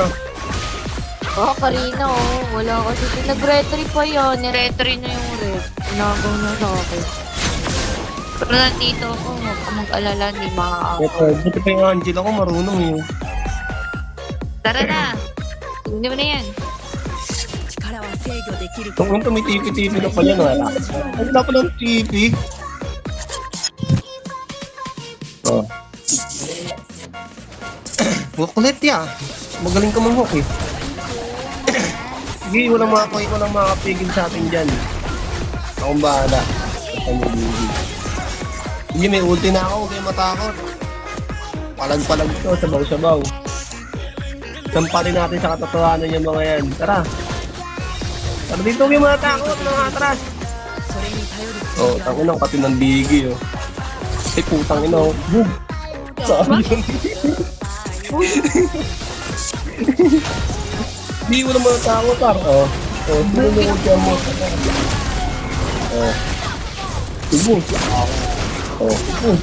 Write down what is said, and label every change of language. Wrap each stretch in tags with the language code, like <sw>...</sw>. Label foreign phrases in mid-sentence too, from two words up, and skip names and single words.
<tl>Oh, Karina, oh. Wala kasi. Nag-retry pa yun. Ni-retry na yung red. Nagaw na sa akin. Pero nandito ako. Huwag ka mag-alala. Hindi makakako. Ito, buti pa yung Angela ko marunong yun. Tara na. Hindi mo na yan.</tl> <ja>力は制御できると</ja> <tl>Kung may tipi-tipi na pala na. Wala pa ng tipi. Oh. Huwag kulit ya. Magaling ka manghok eh. Sige, walang makapigil sa atin dyan. Akong bahala. Sige, may ulti na ako. Huwag kayo matakot. Palag-palag to, sabaw-sabaw. Sampalin natin sa katotohanan yung mga yan. Tara. Tara dito, huwag yung mga takot. Mga atras.</tl> <ja>それに頼る</ja> <tl>Oh, tango ng katin ng bigi, oh. Ay, putang ina, oh. Boom! Saan yun? Hindi mo naman takot, par. Oh. Oh, sinunod ka mo. Oh. Boom! Oh, boom!</tl>